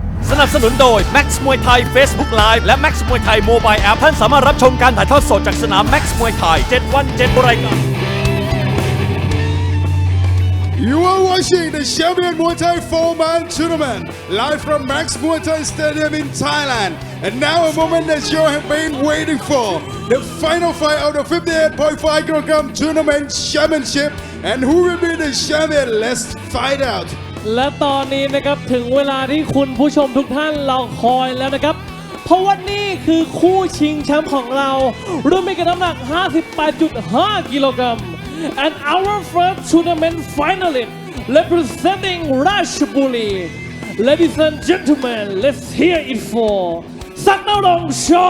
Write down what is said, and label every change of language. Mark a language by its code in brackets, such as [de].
[th] สนับสนุนโดย Max มวยไทย Facebook Live และ Max มวยไทย Mobile App ท่านสามารถรับชมการถ่ายทอดสดจากสนาม Max มวยไทย7วัน7รายการ [en] You are watching the champion Muay Thai 4-man tournament live from Max Muay Thai Stadium in Thailand. And now a moment that you have been waiting for. The final fight of the 58.5 kg tournament championship. And who will be the champion? Let's find out. [th] และตอนนี้นะครับถึงเวลาที่คุณผู้ชมทุกท่านรอคอยแล้วนะครับเพราะว่านี่คือคู่ชิงแชมป์ของเรารุ่นไม่เกินน้ำหนัก 58.5 กิโลกรัม [en] and our first tournament finalist representing Ratchaburi ladies and gentlemen let's hear it for [th] ศักดิ์นรงค์ ช.